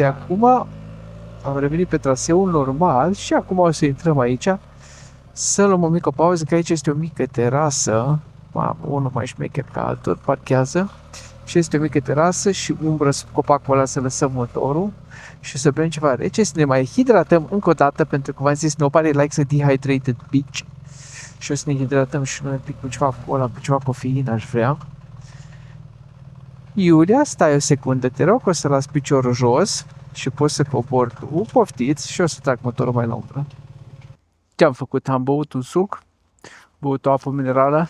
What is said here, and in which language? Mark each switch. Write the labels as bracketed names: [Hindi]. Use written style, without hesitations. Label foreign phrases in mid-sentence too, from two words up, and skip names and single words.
[Romanian] Acum am revenit pe traseul normal și acum o să intrăm aici să luăm o mică pauză, că aici este o mică terasă, unul mai șmecher ca altul, parchează. Și este o mică terasă și umbră sub copacul ăla să lăsăm motorul și să bem ceva rece, să ne mai hidratăm încă o dată, pentru că v-am zis, [English] nobody likes a dehydrated beach. [Romanian] Și o să ne hidratăm și noi un pic cu ceva cola, cu ceva cofeină aș vrea. Iulia, stai o secundă, te rog, o să las piciorul jos și poți să cobor tu, poftiți, și o să trag motorul mai la umbră. Ce-am făcut? Am băut un suc, băut o apă minerală,